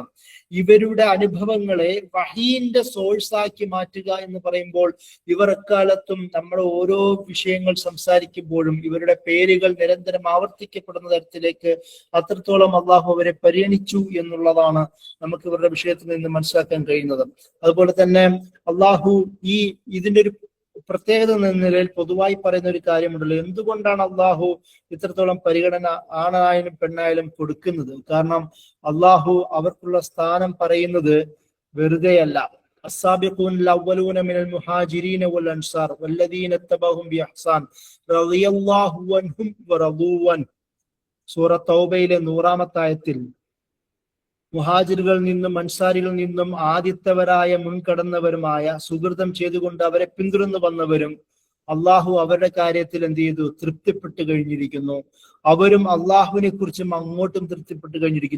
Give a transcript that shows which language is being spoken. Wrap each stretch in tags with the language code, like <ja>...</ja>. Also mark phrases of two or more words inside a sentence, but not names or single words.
<ml>ഇവരുടെ അനുഭവങ്ങളെ വഹീന്റെ സോഴ്സാക്കി മാറ്റുക എന്ന് പറയുമ്പോൾ, ഇവർ എക്കാലത്തും നമ്മൾ ഓരോ വിഷയങ്ങൾ സംസാരിക്കുമ്പോഴും ഇവരുടെ പേരുകൾ നിരന്തരം ആവർത്തിക്കപ്പെടുന്ന തരത്തിലേക്ക് അത്രത്തോളം അള്ളാഹു അവരെ പരിഗണിച്ചു എന്നുള്ളതാണ് നമുക്ക് ഇവരുടെ വിഷയത്തിൽ നിന്ന് മനസ്സിലാക്കാൻ കഴിയുന്നത്. അതുപോലെ തന്നെ അള്ളാഹു ഇതിന്റെ പ്രത്യേകത എന്ന നിലയിൽ പൊതുവായി പറയുന്ന ഒരു കാര്യമുണ്ടല്ലോ, എന്തുകൊണ്ടാണ് അള്ളാഹു ഇത്രത്തോളം പരിഗണന ആണായാലും പെണ്ണായാലും കൊടുക്കുന്നത്? കാരണം അള്ളാഹു അവർക്കുള്ള സ്ഥാനം പറയുന്നത് വെറുതെയല്ല.</ml> <ar>السابقون الأولون من المهاجرين والأنصار والذين اتبعهم بإحسان رضي الله عنهم ورضوا عنه.</ar> <ml>സൂറ തൗബയിലെ 100-ാമത്തെ ആയത്തിൽ മുഹാജിറുകളിൽ നിന്നും അൻസാരികളിൽ നിന്നും ആദ്യത്തവരായ മുൻകടന്നവരുമായ സുഹൃതം ചെയ്തുകൊണ്ട് അവരെ പിന്തുടർന്നു വന്നവരും അള്ളാഹു അവരുടെ കാര്യത്തിൽ എന്ത് ചെയ്തു? തൃപ്തിപ്പെട്ട് കഴിഞ്ഞിരിക്കുന്നു. അവരും അള്ളാഹുവിനെ കുറിച്ചും അങ്ങോട്ടും തൃപ്തിപ്പെട്ട് കഴിഞ്ഞിരിക്കുന്നു.</ml>